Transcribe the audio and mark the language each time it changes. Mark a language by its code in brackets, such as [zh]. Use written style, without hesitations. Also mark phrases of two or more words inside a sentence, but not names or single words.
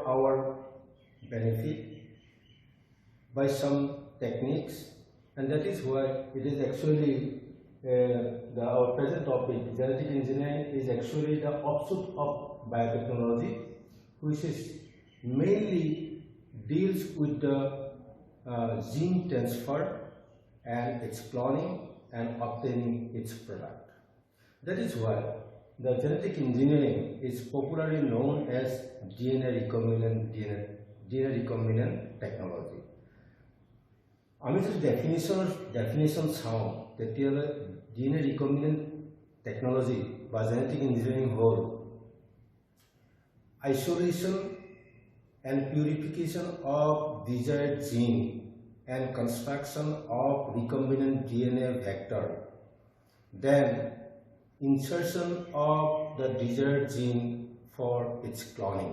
[en] our benefit by some techniques, and that is why it is actually our present topic, genetic engineering, is actually the offshoot of biotechnology, which is mainly deals with the gene transfer and its cloning and obtaining its product. That is why the genetic engineering is popularly known as DNA recombinant technology. [as] আমি যদি ডেফিনেশন চাওঁ তেতিয়ালে [en] DNA recombinant technology বা genetic engineering হ'ল isolation and purification of desired gene and construction of recombinant DNA vector, then insertion of the desired gene for its cloning.